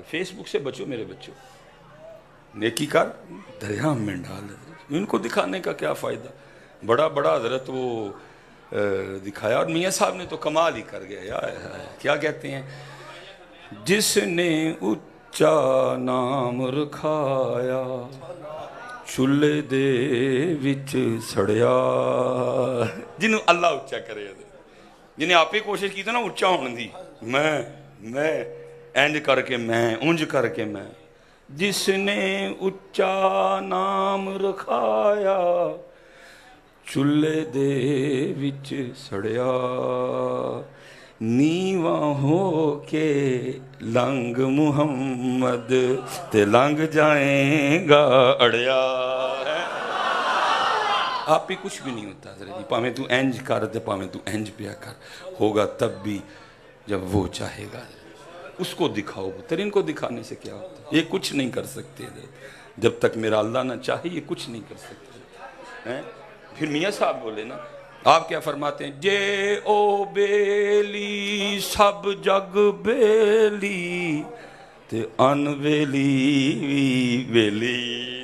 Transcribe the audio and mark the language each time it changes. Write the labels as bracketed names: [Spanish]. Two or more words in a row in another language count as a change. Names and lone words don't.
[Urdu] فیس بک سے بچو میرے بچوں، نیکی کار دریا میں ڈال. ان کو دکھانے کا کیا فائدہ؟ بڑا حضرت وہ دکھایا. اور میاں صاحب نے تو کمال ہی کر گیا. کیا کہتے ہیں؟ [Punjabi] جس نے اچا نام رکھایا چولہے دے وچ سڑیا. جنہوں اللہ اچا کرے، جنہیں آپ ہی کوشش کی تھی نا اچا ہونے دی، میں انج کر کے میں انج کر کے میں. جس نے اچا نام رکھایا چولہے دے وچ سڑیا. نیواں ہو کے لنگ محمد تے لنگ جائیں گا اڑیا. [Urdu] آپ ہی کچھ بھی نہیں ہوتا حضرت جی. [Punjabi] پاویں تو انج کر تے پاویں تو انج پیا کر، [Urdu] ہوگا تب بھی جب وہ چاہے گا. اس کو دکھاؤ. پتر ان کو دکھانے سے کیا ہوتا ہے؟ یہ کچھ نہیں کر سکتے حضرت. جب تک میرا اللہ نہ چاہے یہ کچھ نہیں کر سکتے. پھر میاں صاحب بولے نا، آپ کیا فرماتے ہیں؟ [Punjabi] جے او بیلی سب جگ بیلی تے ان ویلی ویلی.